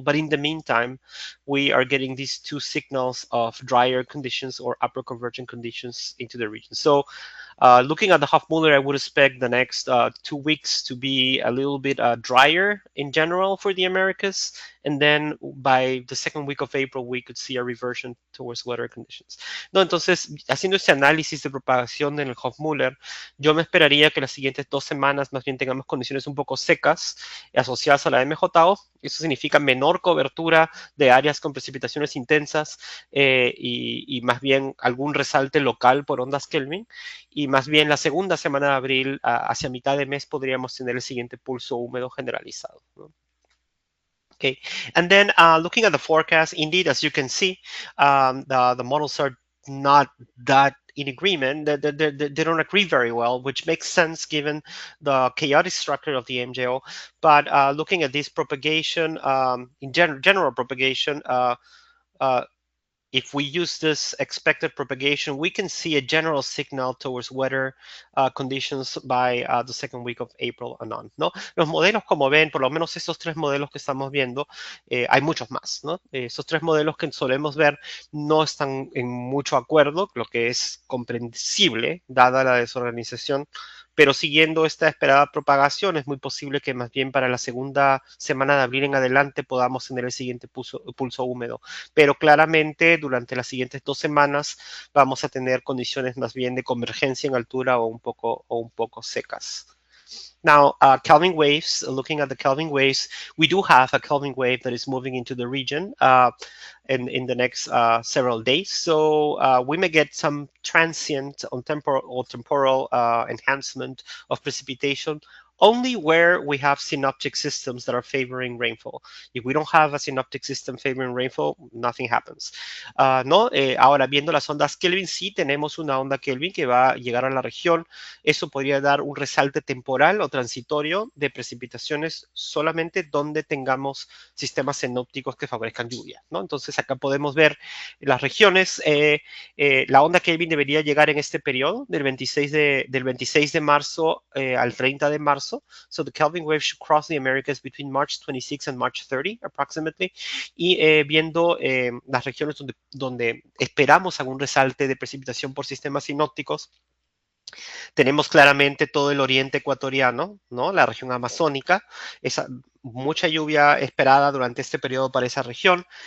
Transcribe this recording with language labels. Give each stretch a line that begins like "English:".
English: But in the meantime, we are getting these two signals of drier conditions or upper convergent conditions into the region. So looking at the Hofmüller, I would expect the next 2 weeks to be a little bit drier in general for the Americas. And then by the second week of April, we could see a reversion towards wetter conditions.
Spanish: No, entonces, haciendo este análisis de propagación en el Hofmüller, yo me esperaría que las siguientes 2 semanas más bien tengamos condiciones un poco secas asociadas a la MJO. Eso significa menor cobertura de áreas con precipitaciones intensas y más bien algún resalte local por ondas Kelvin. Y más bien la segunda semana de abril, hacia mitad de mes, podríamos tener el siguiente pulso húmedo generalizado, ¿no?
English: Okay, and then looking at the forecast, indeed, as you can see, the models are not that in agreement. They don't agree very well, which makes sense given the chaotic structure of the MJO. But looking at this propagation, in general propagation, if we use this expected propagation, we can see a general signal towards weather conditions by the second week of April and on,
Spanish: ¿no? Los modelos, como ven, por lo menos estos tres modelos que estamos viendo, hay muchos más, ¿no? Esos tres modelos que solemos ver no están en mucho acuerdo, lo que es comprensible, dada la desorganización, pero siguiendo esta esperada propagación, es muy posible que más bien para la segunda semana de abril en adelante podamos tener el siguiente pulso húmedo. Pero claramente durante las siguientes 2 semanas vamos a tener condiciones más bien de convergencia en altura o un poco secas.
English: Now, Kelvin waves, looking at the Kelvin waves, we do have a Kelvin wave that is moving into the region in the next several days. So we may get some transient on temporal enhancement of precipitation only where we have synoptic systems that are favoring rainfall. If we don't have a synoptic system favoring rainfall, nothing happens.
Spanish: ¿No? Ahora, viendo las ondas Kelvin, sí tenemos una onda Kelvin que va a llegar a la región. Eso podría dar un resalte temporal o transitorio de precipitaciones solamente donde tengamos sistemas sinópticos que favorezcan lluvia, ¿no? Entonces, acá podemos ver las regiones. La onda Kelvin debería llegar en este periodo del 26 de marzo al 30 de marzo.
English: So the Kelvin wave should cross the Americas between March 26 and March 30 approximately.
Spanish: Y viendo las regiones donde esperamos algún resalte de precipitación por sistemas sinópticos, tenemos claramente todo el oriente ecuatoriano, ¿no? La región amazónica, mucha lluvia esperada durante este periodo para esa región.